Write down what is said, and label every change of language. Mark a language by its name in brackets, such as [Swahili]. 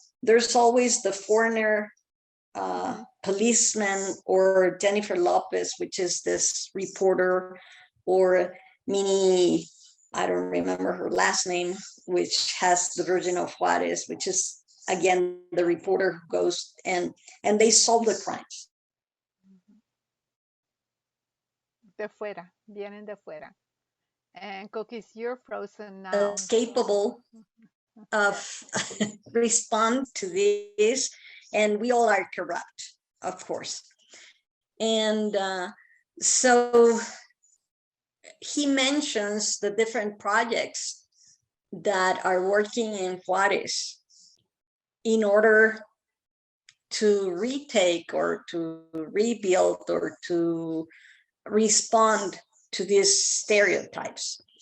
[English] There's always the foreigner policeman, or Jennifer Lopez, which is this reporter, or Minnie, I don't remember her last name, which has the Virgin of Juárez, which is again the reporter who goes and they solve the crimes. [Spanish] De fuera, vienen de fuera. [English] And Cookies, you're frozen now. Capable of respond to this, and we all are corrupt, of course. And so he mentions the different projects that are working in Juárez in order to retake or to rebuild or to respond to these stereotypes.